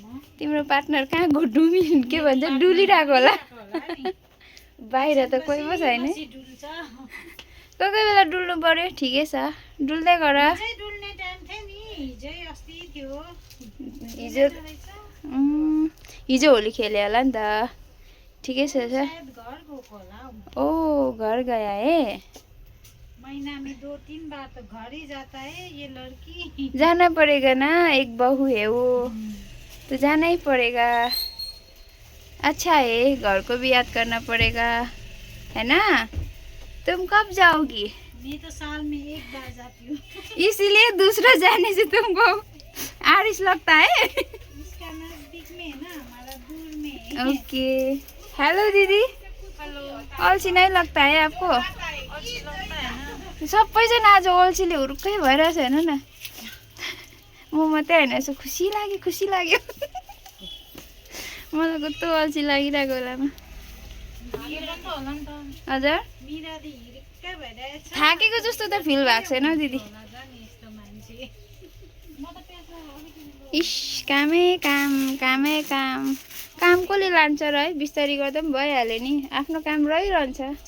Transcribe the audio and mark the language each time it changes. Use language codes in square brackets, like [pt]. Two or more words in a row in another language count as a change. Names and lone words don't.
[ne] तिम्रो पार्टनर कहाँ डुमी के भन्छ डुलिरहेको होला बाहिर त कोही पो छैन कोही बेला डुल्नु पर्यो ठिकै छ डुल्दै गर डुल्ने टाइम थियो नि हिजै अस्ति थियो हिजो होली खेल्यो होला नि त ठिकै छ घर गएको होला [hi] ओ घर गया है महीना में 2-3 बार तो घर ही जाता है ये लड़की जाना पड़ेगा ना एक बहू है वो तो जाना ही पड़ेगा अच्छा है घर को भी याद करना पड़ेगा है ना तुम कब जाओगी मैं तो साल में एक बार जाती हूँ इसीलिए दूसरा जाने से तुमको आरिश लगता है इसका नजदीक में है ना हमारा दूर में [en] okay hello दीदी [hi] हेलो अल्छी नहीं लगता है आपको अल्छी लगता है ना [ne] सबैजना आज अल्छीले हुरुक्कै भइरहेछ हेर्नु न म मात्रै होइन यसो खुसी लाग्यो मलाई कस्तो अल्छी लागिरहेको बेलामा हजुर थाकेको जस्तो त फिल भएको छैन हौ दिदी इस कामै काम काम कसले लान्छ र है बिस्तारी गर्दा पनि भइहाल्यो नि आफ्नो काम रहिरहन्छ